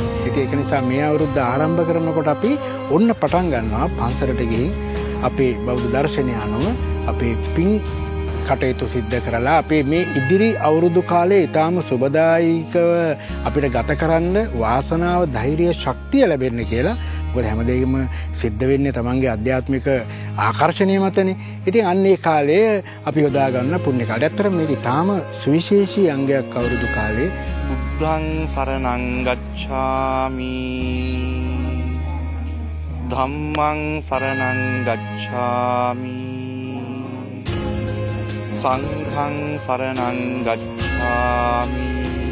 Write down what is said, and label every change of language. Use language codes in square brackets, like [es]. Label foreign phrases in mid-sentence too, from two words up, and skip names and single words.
[si] ඉතින් ඒක නිසා මේ අවුරුද්ද ආරම්භ කරනකොට අපි ඔන්න පටන් ගන්නවා පන්සලට ගිහින් අපේ බෞද්ධ දර්ශනය අනුව අපේ පින් කටයුතු සිද්ධ කරලා අපේ මේ ඉදිරි අවුරුදු කාලේ ඊටාම සුබදායීකව අපිට ගත කරන්න වාසනාව, ධෛර්යය, ශක්තිය ලැබෙන්න කියලා. මොකද හැමදේම සිද්ධ වෙන්නේ තමන්ගේ ආධ්‍යාත්මික ආකර්ෂණය මතනේ. ඉතින් අන්න ඒ කාලය අපි යොදා ගන්න පුණ්‍ය කාලය. ඇත්තටම මේක ඊටාම සුවිශේෂී අංගයක් අවුරුදු කාලේ. [pi] බුද්ධං සරණං ගච්ඡාමි ධම්මං සරණං ගච්ඡාමි සංඝං සරණං ගච්ඡාමි